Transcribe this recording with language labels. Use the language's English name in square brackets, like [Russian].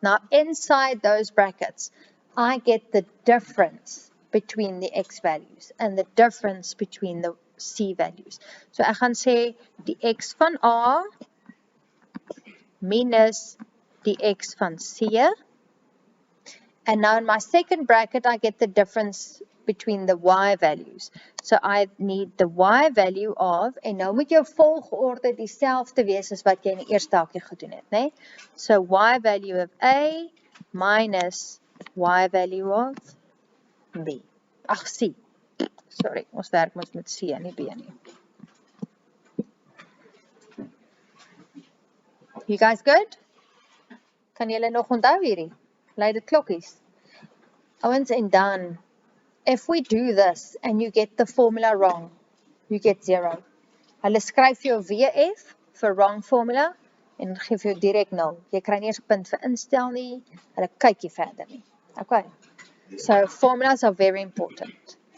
[English] Now, inside those brackets, I get the difference between the x values and the difference between the c values. [Afrikaans] So, ek gaan sê die x van A minus die x van C. [English] And now in my second bracket, I get the difference between the y values. So I need the y value of, [Afrikaans] en nou moet jou volgorde dieselfde wees as wat jy in die eerste hakkie gedoen het, nee? [English] So y value of A minus y value of B. Ag, C. [Afrikaans] Sorry, ons werk mos met C en nie B nie. [English] You guys good? [Afrikaans] Kan julle nog onthou hierdie? Lei dit klokkies. Ouens, en dan, [English] if we do this and you get the formula wrong, you get 0. [Afrikaans] Hulle skryf jou WF vir wrong formula en geef jou direk 0. Jy kry nie eers 'n punt vir instel nie. Hulle kyk nie verder nie. [English] Okay. So formulas are very important.